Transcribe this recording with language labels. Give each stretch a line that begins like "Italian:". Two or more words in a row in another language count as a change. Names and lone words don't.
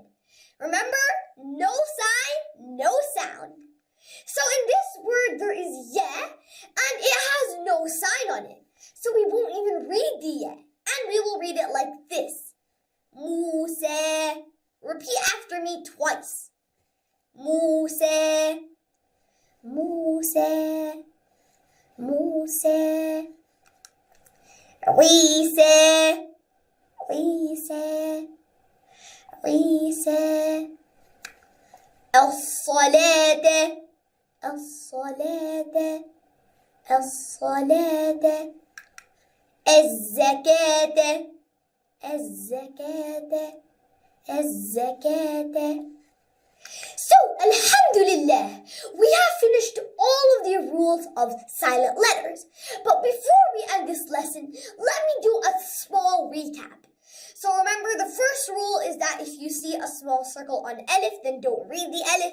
English: Remember, no sign, no sound. So in this word there is ya and it has no sign on it. So we won't even read the ya and we will read it like this. Musa. Repeat after me twice. Musa. Musa. Musa. Isa. Isa. Isa.
Arabic: الصلاة. الصلاة. الصلاة. الزكاة. الزكاة. الزكاة.
English: So, alhamdulillah, we have finished all of the rules of silent letters. But before we end this lesson, let me do a small recap. So remember, the first rule is that if you see a small circle on alif, then don't read the alif.